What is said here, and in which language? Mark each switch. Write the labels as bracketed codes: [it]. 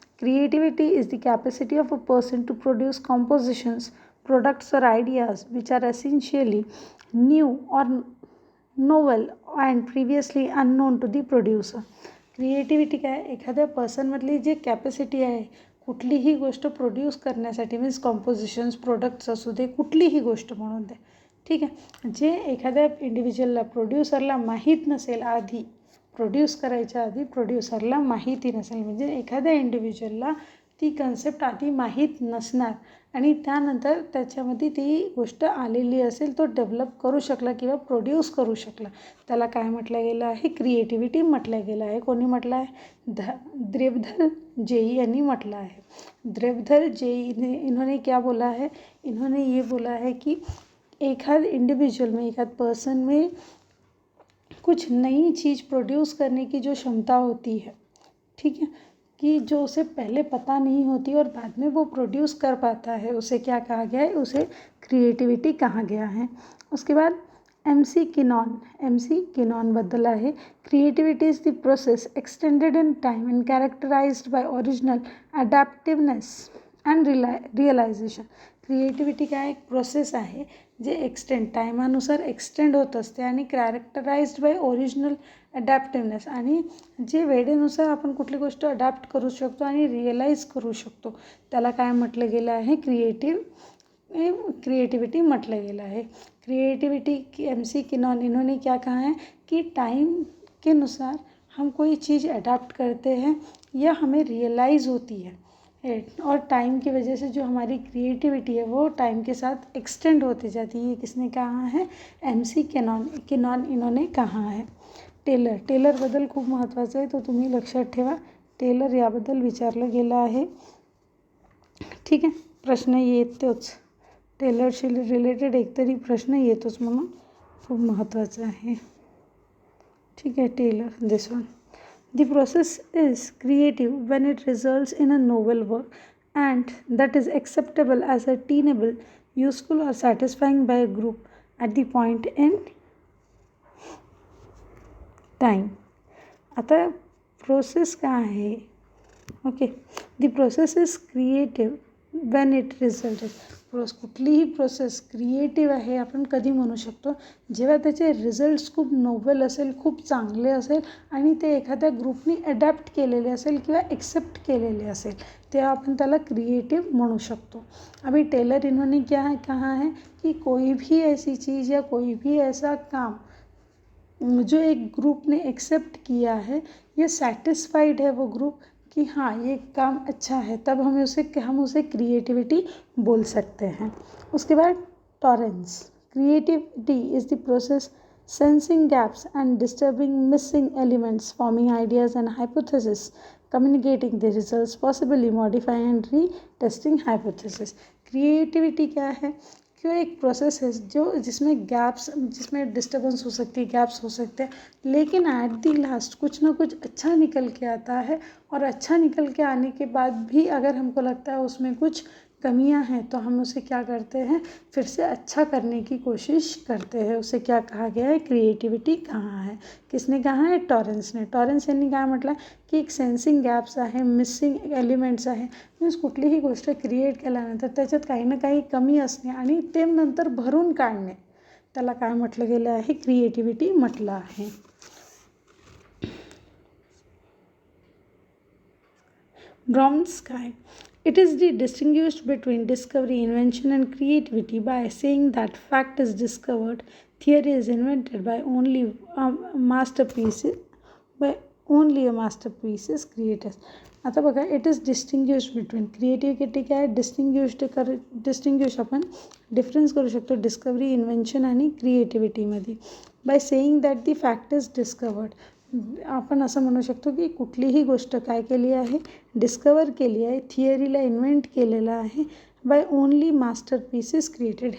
[en] Creativity is the capacity of a person to produce compositions, products or ideas which are essentially new or novel and previously unknown to the producer. [mr] Creativity काय, एखाद्या पर्सनमधली जे capacity आहे कुठलीही गोष्ट produce करण्यासाठी, means कॉम्पोजिशन्स, products असू दे, कुठलीही गोष्ट म्हणून दे. ठीक आहे. जे एखाद्या इंडिव्हिज्युअलला, प्रोड्युसरला माहीत नसेल, आधी प्रोड्यूस करायच्या आधी प्रोड्युसरला माहिती नसेल, म्हणजे एखाद्या इंडिव्हिज्युअलला ती कन्सेप्ट आधी माहीत नसणार आणि त्यानंतर त्याच्यामध्ये ती गोष्ट आलेली असेल, तो डेव्हलप करू शकला किंवा प्रोड्यूस करू शकला, त्याला काय म्हटलं गेलं आहे, क्रिएटिव्हिटी म्हटलं गेलं आहे. कोणी म्हटलं आहे, ग्रेवियल जे.ई. यांनी म्हटलं आहे. Gabriel JE. [hi] ने इन्होंने क्या बोला है, इन्होंने ये बोला है कि एखाद इंडिविजुअल में, एखाद पर्सन में कुछ नई चीज़ प्रोड्यूस करने की जो क्षमता होती है, ठीक है, कि जो उसे पहले पता नहीं होती और बाद में वो प्रोड्यूस कर पाता है, उसे क्या कहा गया है, उसे क्रिएटिविटी कहा गया है. उसके बाद [mr] MC किनॉन बद्दल आहे. [en] Creativity is the process extended in time and characterised by original adaptiveness and realisation. [mr] Creativity काय, एक प्रोसेस आहे जे टायमानुसार एक्सटेंड होत असते आणि कॅरेक्टराइज्ड बाय ओरिजिनल अडॅप्टिव्हनेस, आणि जे वेळेनुसार आपण कुठली गोष्ट अडॅप्ट करू शकतो आणि रिअलाइज करू शकतो, त्याला काय म्हटलं गेलं आहे, क्रिएटिविटी म्हटलं गेलं आहे. [hi] क्रिएटिविटी MC किनॉन, इन्होंने क्या कहा है कि टाइम के अनुसार हम कोई चीज़ अडैप्ट करते हैं या हमें रियलाइज़ होती है, और टाइम की वजह से जो हमारी क्रिएटिविटी है वो टाइम के साथ एक्सटेंड होती जाती है. ये किसने कहा है, MC किनॉन इन्होंने कहा है. [mr] टेलरबद्दल खूप महत्त्वाचं आहे, तो तुम्ही लक्षात ठेवा. टेलर याबद्दल विचारलं गेलं आहे. ठीक आहे. प्रश्न येतोच, टेलरशी रिलेटेड एकतरी प्रश्न येतोच, म्हणून खूप महत्त्वाचं आहे. ठीक आहे. Teller, [en] This one. The process is creative when it results in a novel work and that is acceptable as attainable, useful or satisfying by a group at the point in [mr] time. आता process काय आहे? [en] Okay, the process is creative when it result is. [mr] कुठलीही process creative आहे आपण कधी म्हणू शकतो, जेव्हा त्याचे रिझल्ट्स खूप नोवेल असेल, खूप चांगले असेल आणि ते एखाद्या ग्रुपनी अडॅप्ट केलेले असेल किंवा एक्सेप्ट केलेले असेल, तेव्हा आपण त्याला क्रिएटिव्ह म्हणू शकतो. [hi] अभी टेलर इन्होंने क्या है कहा है कि कोई भी ऐसी चीज़ या कोई भी ऐसा काम जो एक ग्रुप ने एक्सेप्ट किया है, ये सेटिस्फाइड है वो ग्रुप कि हाँ ये काम अच्छा है, तब हम उसे क्रिएटिविटी बोल सकते हैं. उसके बाद tolerance. [en] Creativity is the process sensing gaps and disturbing missing elements, forming ideas and hypotheses, communicating the results, possibly modifying and retesting hypothesis. [hi] Creativity क्या है? क्यों एक प्रोसेस है जो जिसमें डिस्टर्बेंस हो सकती है, गैप्स हो सकते हैं, लेकिन [en] at the last [hi] कुछ ना कुछ अच्छा निकल के आता है. और अच्छा निकल के आने के बाद भी अगर हमको लगता है उसमें कुछ कमियां हैं, तो हम उसे क्या करते हैं, फिर से अच्छा करने की कोशिश करते हैं. उसे क्या कहा गया है? क्रिएटिविटी कहाँ है? किसने कहा है? टॉरेन्स ने. [mr] टॉरेन्स यांनी काय म्हटलं की एक सेन्सिंग गॅप्स आहे, मिसिंग एलिमेंट्स आहे. मीन्स कुठलीही गोष्ट क्रिएट केल्यानंतर त्याच्यात काही ना काही कमी असणे आणि ते नंतर भरून काढणे, त्याला काय म्हटलं गेलं आहे? क्रिएटिविटी म्हटलं आहे. [en] Bromsky. It is distinguished between discovery, invention, and creativity by saying that fact is discovered, theory is invented by only a masterpiece is created. [mr] आता बघा, [en] It is distinguish between. [mr] Creativity काय डिस्टिंग्विश आपण difference करू शकतो discovery, invention आणि क्रिएटिव्हिटीमध्ये. [en] By saying that the fact is discovered. [mr] आपण असं म्हणू शकतो की कुठलीही गोष्ट काय केली आहे? डिस्कवर केली आहे. थिअरीला इन्व्हेंट केलेलं आहे. [en] By only masterpiece is created.